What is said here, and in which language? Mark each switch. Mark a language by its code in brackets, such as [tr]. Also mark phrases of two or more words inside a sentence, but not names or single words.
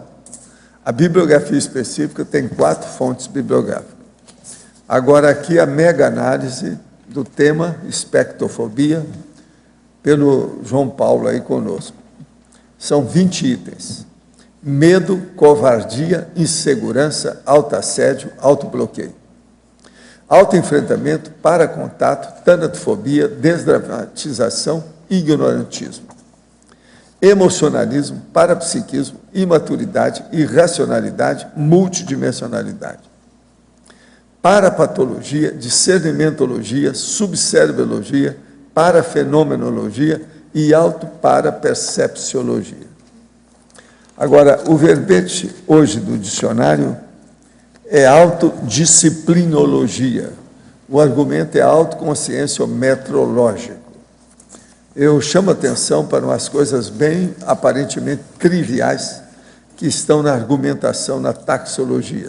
[pt] A bibliografia específica tem 4 fontes bibliográficas. Agora, aqui a mega-análise do tema espectrofobia, pelo João Paulo aí conosco. São 20 itens. Medo, covardia, insegurança, autoassédio, autobloqueio. Autoenfrentamento, paracontato, tanatofobia, desdramatização, ignorantismo. Emocionalismo, parapsiquismo, imaturidade, irracionalidade, multidimensionalidade. Parapatologia, discernimentologia, subcerebrologia, parafenomenologia e autoparapercepciologia. Agora, o verbete hoje do dicionário é autodisciplinologia. O argumento é autoconsciência metrológico. Eu chamo atenção para umas coisas bem aparentemente triviais que estão na argumentação, na taxologia.